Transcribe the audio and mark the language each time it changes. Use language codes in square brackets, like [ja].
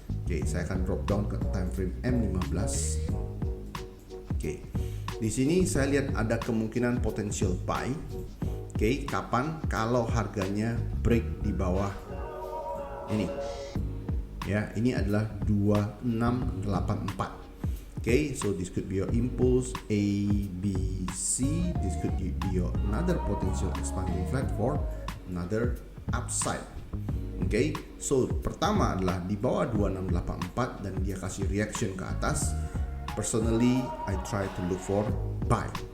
[id] Oke, saya akan drop down ke time frame M15. Oke, di sini saya lihat ada kemungkinan potential buy. Oke, kapan? Kalau harganya break di bawah ini ya, ini adalah 2684. [en] Okay, so this could be your impulse A, B, C. This could be your another potential expanding flat for another upside. Okay, so [id] pertama adalah di bawah 2684 dan dia kasih reaction ke atas. [en] Personally, I try to look for buy.